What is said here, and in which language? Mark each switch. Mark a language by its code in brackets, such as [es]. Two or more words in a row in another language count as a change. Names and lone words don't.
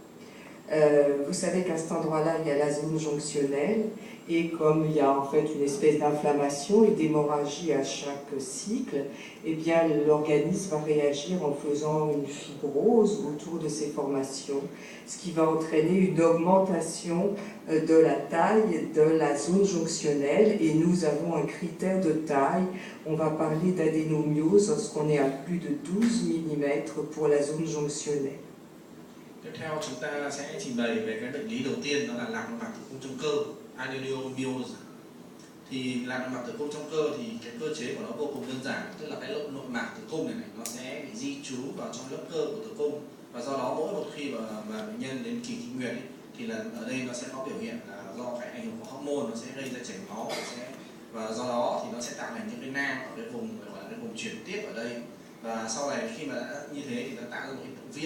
[fr] Vous savez qu'à cet endroit-là, il y a la zone jonctionnelle, et comme il y a en fait une espèce d'inflammation et d'hémorragie à chaque cycle, eh bien l'organisme va réagir en faisant une fibrose autour de ces formations, ce qui va entraîner une augmentation de la taille de la zone jonctionnelle, et nous avons un critère de taille. On va parler d'adénomiose lorsqu'on est à plus de 12 mm pour la zone jonctionnelle. [vi] Tiếp theo chúng ta sẽ trình bày về cái bệnh lý đầu tiên, đó là lạc nội mạc tử cung trong cơ, adenomyose. Thì lạc nội mạc tử cung trong cơ thì cái cơ chế của nó vô cùng đơn giản, tức là cái nội mạc tử cung này nó sẽ bị di trú vào trong lớp cơ của tử cung, và do đó mỗi một khi mà bệnh nhân đến kỳ kinh nguyệt ấy, thì là ở đây nó sẽ có biểu hiện là do cái ảnh hưởng của hormone, nó sẽ gây ra chảy máu, và do đó thì nó sẽ tạo thành những cái nang ở cái vùng gọi là cái vùng chuyển tiếp ở đây, và sau này khi mà đã như thế thì nó tạo ra một hiện tượng viêm.